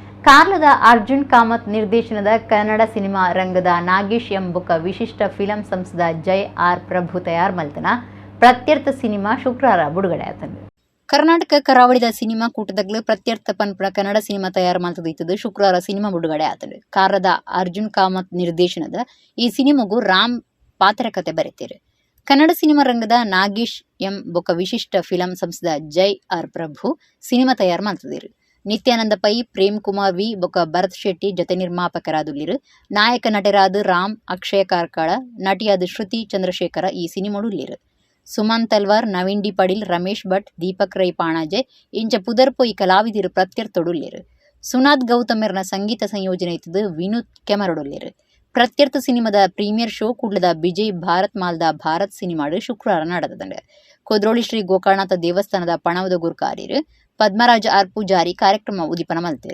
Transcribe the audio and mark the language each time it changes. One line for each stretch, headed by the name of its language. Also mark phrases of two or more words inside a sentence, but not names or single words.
Tulu: ಕಾರ್ಲದ ಅರ್ಜುನ್ ಕಾಮತ್ ನಿರ್ದೇಶನದ ಕನ್ನಡ ಸಿನಿಮಾ ರಂಗದ ನಾಗೇಶ್ ಎಂಬುಕ ವಿಶಿಷ್ಟ ಫಿಲಂ ಸಂಸ್ಥದ ಜೈ ಆರ್ ಪ್ರಭು ತಯಾರು ಮಲ್ತನ ಪ್ರತ್ಯರ್ಥ ಸಿನಿಮಾ ಶುಕ್ರವಾರ ಬಿಡುಗಡೆ ಆತಂದು. ಕರ್ನಾಟಕ ಕರಾವಳಿದ ಸಿನಿಮಾ ಕೂಟದಾಗಲು ಪ್ರತ್ಯರ್ಥ ಪನ್ಪುಳ ಕನ್ನಡ ಸಿನಿಮಾ ತಯಾರು ಮಾಡ್ತದಿತ್ತದು ಶುಕ್ರವಾರ ಸಿನಿಮಾ ಬಿಡುಗಡೆ ಆತಂದು. ಕಾರ್ಲದ ಅರ್ಜುನ್ ಕಾಮತ್ ನಿರ್ದೇಶನದ ಈ ಸಿನಿಮಾಗೂ ರಾಮ್ ಪಾತ್ರಕತೆ ಬರೆತೀರು. ಕನ್ನಡ ಸಿನಿಮಾ ರಂಗದ ನಾಗೇಶ್ ಎಂಬುಕ ವಿಶಿಷ್ಟ ಫಿಲಂ ಸಂಸ್ಥದ ಜೈ ಆರ್ ಪ್ರಭು ಸಿನಿಮಾ ತಯಾರು ಮಾಡ್ತದಿರು. ನಿತ್ಯಾನಂದ ಪೈ, ಪ್ರೇಮ್ ಕುಮಾರ್ ವಿ ಬೊಕ ಭರತ್ ಶೆಟ್ಟಿ ಜೊತೆ ನಿರ್ಮಾಪಕರಾದುಲ್ಲಿರು. ನಾಯಕ ನಟರಾದ ರಾಮ್, ಅಕ್ಷಯ ಕಾರ್ಕಳ, ನಟಿಯಾದ ಶ್ರುತಿ ಚಂದ್ರಶೇಖರ ಈ ಸಿನಿಮಾಡುಲ್ಲಿರು. ಸುಮನ್ ತಲ್ವಾರ್, ನವೀನ್ ಡಿ ಪಡೀಲ್, ರಮೇಶ್ ಭಟ್, ದೀಪಕ್ ರೈ ಪಾಣಾಜೆ ಇಂಚ ಪುದರ್ಪೊಯ್ ಕಲಾವಿದಿರು ಪ್ರತ್ಯರ್ಥೊಡುಲ್ಲಿರು. ಸುನಾದ್ ಗೌತಮರ್ನ ಸಂಗೀತ ಸಂಯೋಜನೆ ಇತ್ತದು ವಿನೂತ್ ಕೆಮರಡುಲ್ಲಿರು. ಪ್ರತ್ಯರ್ಥ ಸಿನಿಮಾದ
English: premiere show
Tulu: ಕೂಡ್ಲದ ಬಿಜಯ್ ಭಾರತ್ ಮಾಲ್ದ ಭಾರತ್ ಸಿನಿಮಾಡು ಶುಕ್ರವಾರ ನಡೆದಂಡೆ. ಕೊದ್ರೋಳಿ ಶ್ರೀ ಗೋಕರ್ಣನಾಥ ದೇವಸ್ಥಾನದ ಪಣವದ ಗುರುಕಾರ್ಯರು ಪದ್ಮರಾಜ ಆರ್ ಪೂಜಾರಿ ಕಾರ್ಯಕ್ರಮ ಉದಿಪನ ಮಲ್ತೇರು.